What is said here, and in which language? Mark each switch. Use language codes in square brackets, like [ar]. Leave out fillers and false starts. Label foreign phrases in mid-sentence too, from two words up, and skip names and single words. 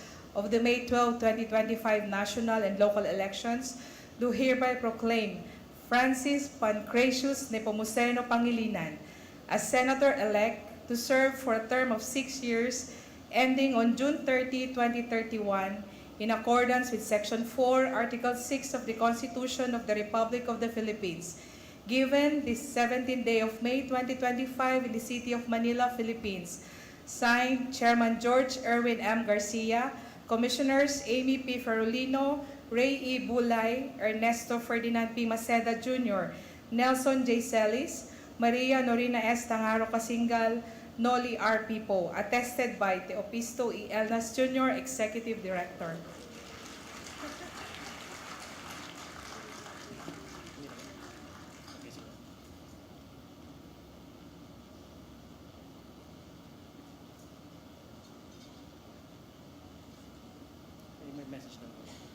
[en] of the May 12, 2025 national and local elections, do hereby proclaim Francis Pancratius Nepomuceno Pangilinan as Senator-elect to serve for a term of 6 years ending on June 30, 2031 in accordance with Section 4, Article 6 of the Constitution of the Republic of the Philippines, given this 17th day of May 2025 in the city of Manila, Philippines. Signed, Chairman George Erwin M. Garcia, Commissioners Amy P. Ferolino, Ray E. Bulay, Ernesto Ferdinand P. Maceda Jr., Nelson J. Celis, Maria Norina S. Tangaro Kasingal, Noli R. Pipo, attested by Teopisto E. Elnas Jr., Executive Director. [tl] May message na po.